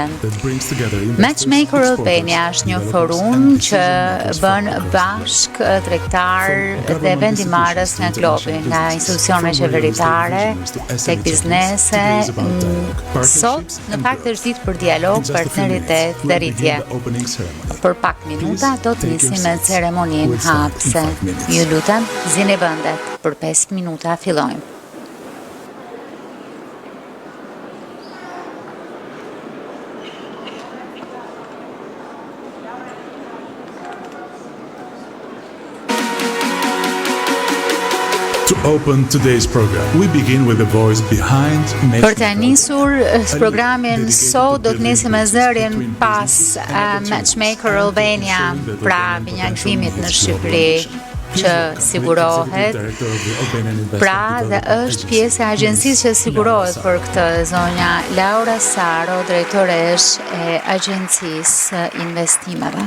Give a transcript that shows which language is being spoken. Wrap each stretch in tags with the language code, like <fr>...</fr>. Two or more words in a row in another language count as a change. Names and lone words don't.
<sq>Matchmaker Albania është një forum që bën bashk tregtar dhe vendimarrës nga globi, nga institucione qeveritare, tek biznese. Sot, në fakt është ditë për dialog, partneritet dhe rritje. Për pak minuta do të nisim me ceremoninë hapëse. Ju lutem, zini vendet. Për 5 minuta fillojmë.</sq> <en>To open today's program, we begin with the voice behind Matchmaker.</en> <sq>Për të nisur programin sot do të nisim me zërin pas Matchmaker Albania, pra binjaktimit në Shqipëri që sigurohet. Pra dhe është pjesë e agjencisë që sigurohet për këtë, zonja Laura Saro, drejtoresh e agjencisë investimeve.</sq>